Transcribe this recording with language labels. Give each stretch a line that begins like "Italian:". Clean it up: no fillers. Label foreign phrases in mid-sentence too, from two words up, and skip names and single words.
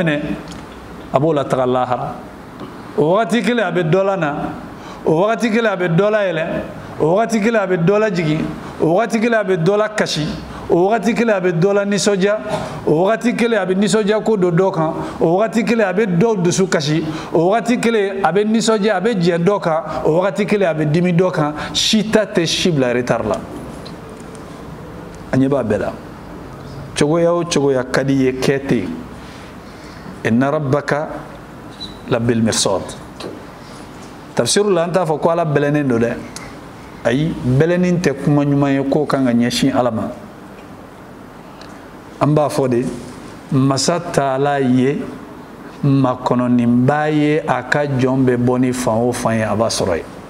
Bambara: minɛ a b'o la taga lahara o wagati kelen a bɛ dɔ la na o wagati kelen a bɛ dɔ la yɛlɛ o wagati kelen a bɛ dɔ la jigin o wagati kelen a bɛ dɔ la kasi o wagati kelen a bɛ dɔ la nisɔndiya o wagati kelen a bɛ nisɔndiya ko don dɔ kan o wagati kelen a bɛ dɔw dusu kasi o wagati kelen a bɛ nisɔndiya a bɛ jɛ dɔ kan o wagati kelen a bɛ dimi dɔ kan si ta tɛ si bila retard la a ɲɛ b'a bɛɛ la cogoya o cogoya ka di ye kɛ ten
Arabic: إن ربك لبالمرصاد
Bambara: tafsiru la an t'a fɔ ko ala bɛlɛnnen don dɛ ayi bɛlɛnin tɛ kuma ɲuman ye k'o kan ka ɲɛsin ala ma an b'a fɔ de masa taala ye makɔnɔninba ye a ka jɔn bɛ bɔ ni fan o fan ye a b'a sɔrɔ ye